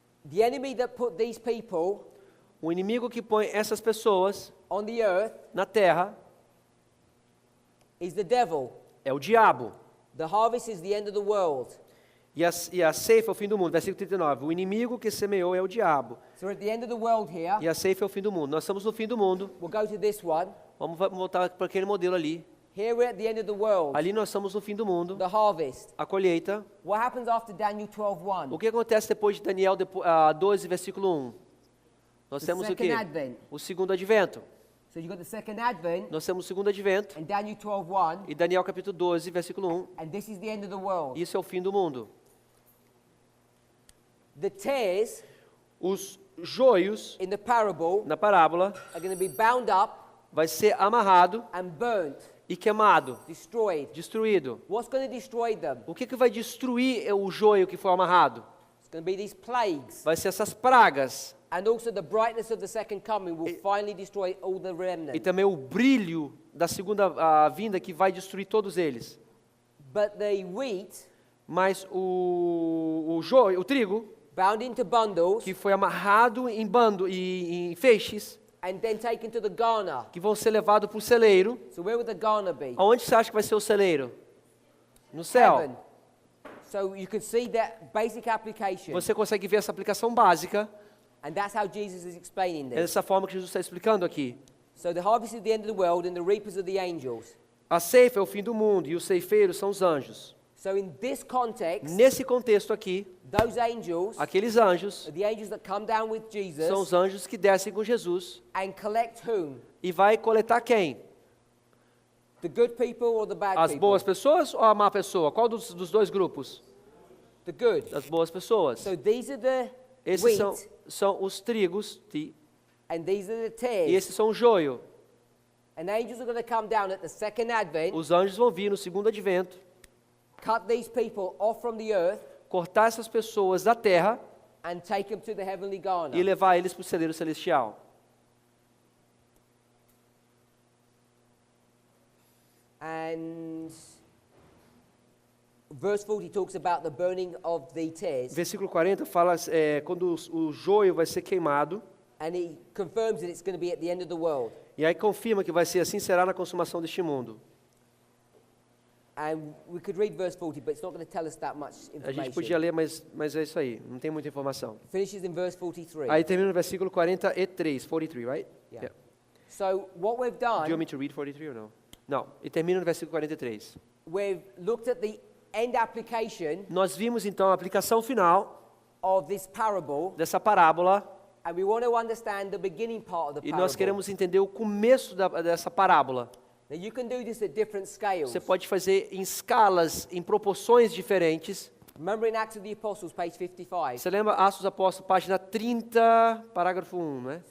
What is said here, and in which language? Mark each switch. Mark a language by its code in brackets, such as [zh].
[en] The enemy that put these people [pt] O inimigo que põe essas pessoas [en] on the earth [pt] na terra [en] is the devil. [pt] é o diabo. [en] The harvest is the end of the world. [pt] E a ceifa é o fim do mundo. Versículo 39. O inimigo que semeou é o diabo. [en] So we're at the end of the world here. [pt] E a ceifa é o fim do mundo. Nós estamos no fim do mundo. [en] We'll go to this one. [pt] Vamos voltar para aquele modelo ali. [en] Here we're at the end of the world. [pt] Ali nós estamos no fim do mundo. [en] The harvest. [pt] A colheita. [en] What happens after Daniel 12:1? [pt] O que acontece depois de Daniel 12, versículo 1? Nós [en] The [pt] temos o quê? [en] second advent. [pt] O segundo advento. [en] So you've got the second advent [pt] Nós temos o segundo advento. [en] and Daniel 12:1, [pt] E Daniel capítulo 12, versículo 1. [en] and this is the end of the world. [pt] Isso é o fim do mundo. [en] The tares [pt] Os joios [en] in the parable [pt] na parábola [en] are going to be bound up [pt] vai ser amarrado [en] and burnt, [pt] e queimado, [en] destroyed. [pt] destruído. [en] What's going to destroy them? [pt] O que vai destruir o joio que foi amarrado? [en] It's going to be these plagues. [pt] Vai ser essas pragas [en] And also the brightness of the second coming will finally destroy all the [pt] e [en] remnant. [pt] também o brilho da segunda vinda que vai destruir todos eles. [en] But the wheat, [pt] Mas o joio, o trigo, [en] bound into bundles [pt] que foi amarrado em bando e em feixes, [en] and then taken to the garner. [pt] que vão ser levados para o celeiro. [en] So where would the garner be? [pt] Aonde você acha que vai ser o celeiro? No céu. [en] Heaven. So you can see that basic application. [pt] Você consegue ver essa aplicação básica. [en] And that's how Jesus is explaining [pt] É [en] this. [pt] dessa forma que Jesus está explicando aqui. [en] So the harvest is the end of the world and the reapers are the angels. [pt] A ceifa é o fim do mundo e os ceifeiros são os anjos. [en] So in this context, [pt] Nesse contexto aqui, [en] those angels [pt] aqueles anjos [en] are the angels that come down with Jesus [pt] são os anjos que descem com Jesus [en] and collect whom? [pt] e vai coletar quem? [en] The good people or the bad [pt] As [en] people? [pt] boas pessoas ou a má pessoa? Qual dos dois grupos? [en] The good. [pt] As boas pessoas. [en] So these are the [pt] Esses [en] wheat [pt] são os trigos [en] and these are the [pt] e [en] tares. [pt] esses são o joio. [en] And angels are going to come down at the second advent, [pt] Os anjos vão vir no segundo advento, [en] cut these people off from the earth [pt] cortar essas pessoas da terra [en] and take them to the heavenly garner. [pt] e levar eles para o celeiro celestial. [en] And verse 40 talks about the burning of the tares, [pt] Versículo 40 fala quando o joio vai ser queimado, [en] and he confirms that it's going to be at the end of the world. [pt] e aí confirma que vai ser assim, será na consumação deste mundo. [en] And we could read verse 40, but it's not going to tell us that much [pt] A gente [en] information. [pt] podia ler, mas é isso aí, não tem muita informação. [en] Finishes in verse 43. [pt] Aí termina no versículo 43, 43, right? [en] Yeah. So what we've Do you want done, me to read 43 or no? [pt] Não, e termina no versículo 43. [en] we've looked at the end application [pt] Nós vimos então a aplicação final [en] of this parable, [pt] dessa parábola [en] and we want to understand the beginning part of the [pt] e [en] parable. [pt] nós queremos entender o começo dessa parábola. [en] Now you can do this at different scales. [pt] Você pode fazer em escalas, em proporções diferentes. [en] Remember in Acts of the Apostles, page 55, [pt] Você lembra Atos dos Apóstolos, página 30, parágrafo 1, né?